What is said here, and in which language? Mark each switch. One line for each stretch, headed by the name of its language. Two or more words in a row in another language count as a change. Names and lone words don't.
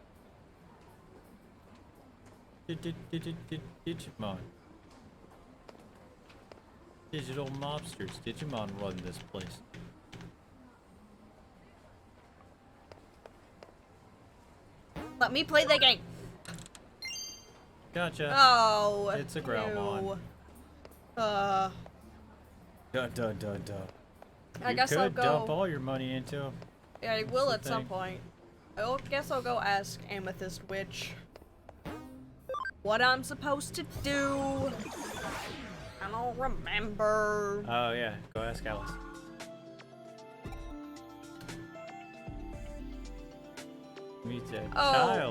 English: Digimon. Digital mobsters. Digimon run this place. Let Stop me play that game. Gotcha. Oh. It's a Growlmon. Ew. Duh, duh, duh, duh. I guess I'll could go. dump all your money into him. Yeah, I will at some point. I guess I'll go ask Amethyst Witch what I'm supposed to do. I don't remember. Oh yeah, go ask Alice. Meet a child.